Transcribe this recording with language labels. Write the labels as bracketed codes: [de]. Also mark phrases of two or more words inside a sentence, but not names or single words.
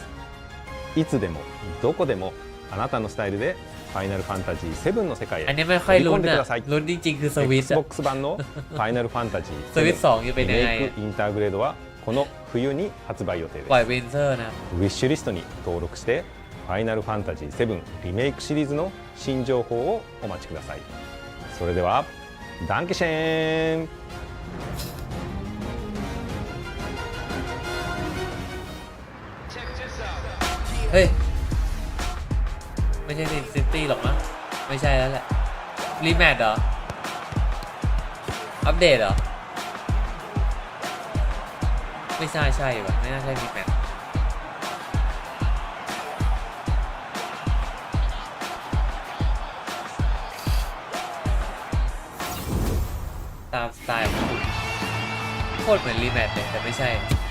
[ja] いつでもどこでもあなたのスタイルでファイナルファンタジー7の世界へ飛び込んでください。Xbox 版のファイナルファンタジー7リメイクインターグレードはこの冬に発売予定です。ウィッシュリストに登録してファイナルファンタジー7リメイクシリーズの新情報をお待ちください。それではダンケシェーン。 [th] เฮ้ยไม่ใช่ซิตี้หรอกมั้งไม่ใช่แล้วแหละรีแมทเหรอ อัปเดตเหรอไม่ใช่ว่ะไม่น่าใช่รีแมทตามสไตล์ของคุณโคตรเหมือนรีแมทเลยแต่ไม่ใช่